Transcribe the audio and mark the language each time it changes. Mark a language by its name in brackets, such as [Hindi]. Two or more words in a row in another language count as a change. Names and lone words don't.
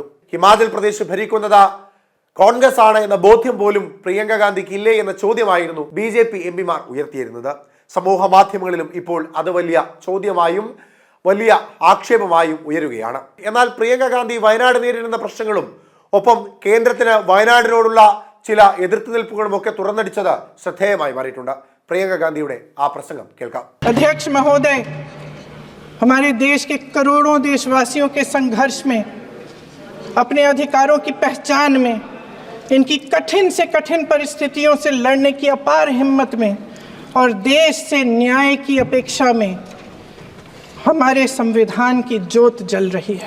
[Malayalam] ഹിമാചൽ പ്രദേശ് ഭരിക്കുന്നത് കോൺഗ്രസ് ആണ് എന്ന ബോധ്യം പോലും പ്രിയങ്ക ഗാന്ധിക്ക് ഇല്ലേ എന്ന ചോദ്യമായിരുന്നു BJP MPമാർ ഉയർത്തിയിരുന്നത്. സമൂഹ മാധ്യമങ്ങളിലും ഇപ്പോൾ അത് വലിയ ചോദ്യമായും വലിയ ആക്ഷേപമായും ഉയരുകയാണ്. എന്നാൽ പ്രിയങ്ക ഗാന്ധി വയനാട് നേരിടുന്ന പ്രശ്നങ്ങളും ഒപ്പം കേന്ദ്രത്തിന് വയനാടിനോടുള്ള ചില എതിർത്തുനിൽപ്പുകളും ഒക്കെ തുറന്നടിച്ചത് ശ്രദ്ധേയമായി മാറിയിട്ടുണ്ട്. പ്രിയങ്ക ഗാന്ധി ആ പ്രസംഗം കേൾക്കാം। [Hindi] अध्यक्ष महोदय, हमारे देश के करोड़ों देशवासियों के संघर्ष में, अपने अधिकारों की पहचान में, इनकी कठिन से कठिन परिस्थितियों से लड़ने की अपार हिम्मत में और देश से न्याय की अपेक्षा में हमारे संविधान की ज्योत जल रही है।